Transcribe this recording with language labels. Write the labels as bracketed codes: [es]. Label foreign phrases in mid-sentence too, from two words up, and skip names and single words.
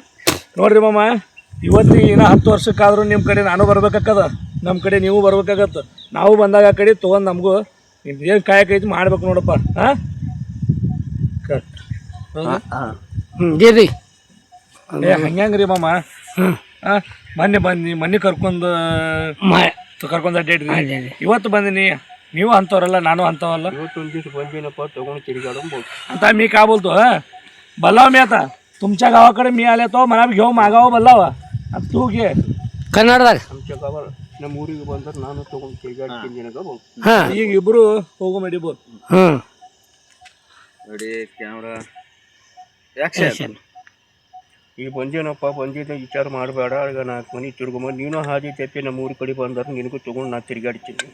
[kn] ನೋಡ್ರಿ ಮಾಮ ಇವತ್ತಿಗೆ ಇನ್ನೂ 10 ವರ್ಷಕ್ಕಾದ್ರೂ ನಿಮ್ಮ ಕಡೆ ನಾನು ಬರ್ಬೇಕಾಗದ ನಮ್ಮ ಕಡೆ ನೀವು ಬರ್ಬೇಕಾಗತ್ತೆ ನಾವು ಬಂದಾಗ ಆ ಕಡೆ ತೊಗೊಂಡು ನಮಗೂ ಏನು ಕಾಯಕೈತಿ ಮಾಡ್ಬೇಕು ನೋಡಪ್ಪ ಹಾಂ ಕಟ್ ಇರ್ರಿ ಹಂಗ್ರಿ ಮಾಮ ಹಾಂ ಮೊನ್ನೆ ಕರ್ಕೊಂಡು ಅಡ್ಡಾಡ್ರಿ ಇವತ್ತು ಬಂದಿನಿ ನೀವು ಅಂಥವ್ರಲ್ಲ ನಾನು ಅಂಥವಲ್ಲ ಇವತ್ತೊಂದು ದಿವಸ ಬಂದೇನಪ್ಪ [mr] तगोन तिरगाडून बोल आता मी का बोलतो बल्लाव मी आता तुमच्या गावाकडे मी आले तो मला घेऊ मागावं बल्लाव आता तू घे [kn] ಕನ್ನಡದಾಗ [mr] आमच्या गावाला [kn] ನಮ್ಮ ಊರಿಗೆ ಬಂದ್ರೆ ನಾನು तगोन ತಿರ್ಗಾಡ್ತೀನಿ ನಿನಗೆ बोल ಹಾಂ ಈಗ ಇಬ್ರು ಹೋಗೋ ಮಾಡಿ ಬೋಲ್ ಹಾಂ [en] ready camera action [kn] ಈಗ ಬಂದೇನಪ್ಪ ಬಂದಿದ್ದ ವಿಚಾರ ಮಾಡಬೇಡ ಈಗ 4 ಮನೆ ತಿರ್ಗೊಂಬ ನೀನು ಹಾದಿ ತೆಪ್ಪಿ ನಮ್ಮ ಊರ ಕಡೆ ಬಂದ್ರೆ ನಿನಗೂ ತಗೊಂಡು ನಾ ತಿರ್ಗಾಡ್ತೀನಿ